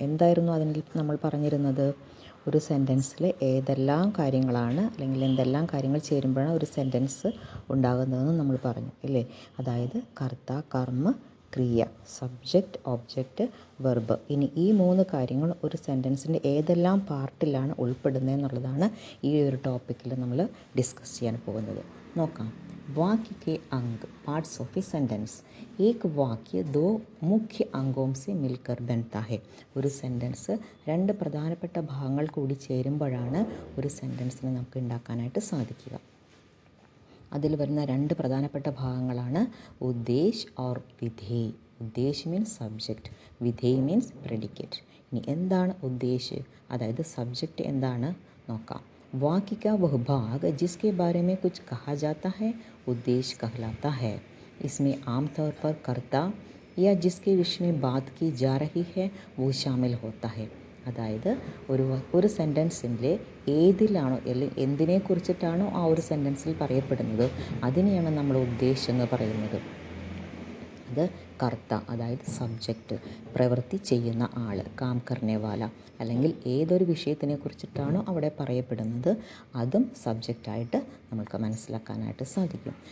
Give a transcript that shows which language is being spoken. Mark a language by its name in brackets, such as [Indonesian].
[Malayalam] എന്തായിരുന്നു അതിൽ നമ്മൾ പറഞ്ഞിരുന്നത്? ഒരു സെൻറ്റൻസിൽ ഏതെല്ലാം കാര്യങ്ങളാണ് അല്ലെങ്കിൽ എന്തെല്ലാം കാര്യങ്ങൾ ചേരുമ്പോഴാണ് ഒരു സെൻറ്റൻസ് ഉണ്ടാകുന്നതെന്ന് നമ്മൾ പറഞ്ഞു ഇല്ലേ? അതായത് കർത്ത, കർമ്മ, ക്രിയ, സബ്ജക്റ്റ്, ഒബ്ജക്റ്റ്, വെർബ്. ഇനി ഈ 3 കാര്യങ്ങൾ ഒരു സെൻറ്റൻസിൻ്റെ ഏതെല്ലാം പാർട്ടിലാണ് ഉൾപ്പെടുന്നത് എന്നുള്ളതാണ് ഈ ഒരു ടോപ്പിക്കിൽ നമ്മൾ ഡിസ്കസ് ചെയ്യാൻ പോകുന്നത്. നോക്കാം. [Hindi] वाक्य के अंग, [English] Parts of a sentence. [Hindi] एक वाक्य 2 मुख्य अंगों से मिलकर बनता है. [Malayalam] ഒരു സെൻറ്റൻസ് 2 പ്രധാനപ്പെട്ട ഭാഗങ്ങൾ കൂടി ചേരുമ്പോഴാണ് ഒരു സെൻറ്റൻസിനെ നമുക്ക് ഉണ്ടാക്കാനായിട്ട് സാധിക്കുക. അതിൽ വരുന്ന 2 പ്രധാനപ്പെട്ട ഭാഗങ്ങളാണ് Uddesh or വിധേയ്. Uddesh means subject, വിധേയ് means predicate. ഇനി എന്താണ് ഉദ്ദേശ്, അതായത് സബ്ജക്റ്റ് എന്താണ് നോക്കാം. [Hindi] वाक्य का वह भाग जिसके बारे में कुछ कहा जाता है उद्देश्य कहलाता है. इसमें आमतौर पर कर्ता या जिसके विषय में बात की जा रही है वो शामिल होता है. [Malayalam] അതായത് ഒരു സെൻറ്റൻസിൻ്റെ ഏതിലാണോ അല്ലെങ്കിൽ എന്തിനെ കുറിച്ചിട്ടാണോ ആ ഒരു സെൻറ്റൻസിൽ പറയപ്പെടുന്നത് അതിനെയാണ് നമ്മൾ ഉദ്ദേശം എന്ന് പറയുന്നത്. അത് കർത്ത, അതായത് സബ്ജക്റ്റ്, പ്രവൃത്തി ചെയ്യുന്ന ആൾ, [Hindi] കാം കർനെ വാല, [Malayalam] അല്ലെങ്കിൽ ഏതൊരു വിഷയത്തിനെ കുറിച്ചിട്ടാണോ അവിടെ പറയപ്പെടുന്നത് അതും സബ്ജക്റ്റായിട്ട് നമുക്ക് മനസ്സിലാക്കാനായിട്ട് സാധിക്കും.